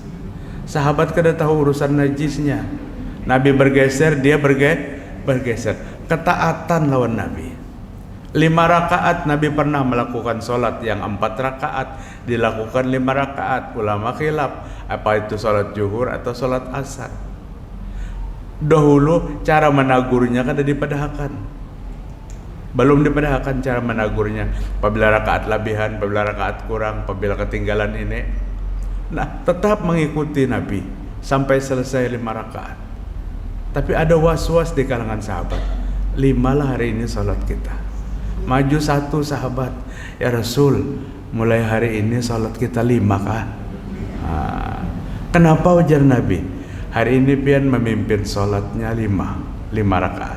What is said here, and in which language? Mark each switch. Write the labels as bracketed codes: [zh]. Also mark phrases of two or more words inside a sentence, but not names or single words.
[id] Sahabat kada tahu urusan najisnya. Nabi bergeser, dia bergeser. Ketaatan lawan Nabi. 5 rakaat Nabi pernah melakukan sholat yang 4 rakaat dilakukan 5 rakaat. Ulama khilaf apa itu sholat zuhur atau sholat asar. Dahulu cara menagurnya kan ada dipadahkan. Belum dipadahkan cara menagurnya. Apabila rakaat lebihan, apabila rakaat kurang, apabila ketinggalan ini. Nah, tetap mengikuti Nabi sampai selesai 5 rakaat. Tapi ada was-was di kalangan sahabat. 5 lah hari ini sholat kita. Maju satu sahabat, [ar] ya Rasul, [id] mulai hari ini sholat kita 5 kah? Kenapa ujar Nabi? Hari ini pian memimpin sholatnya 5 rakaat.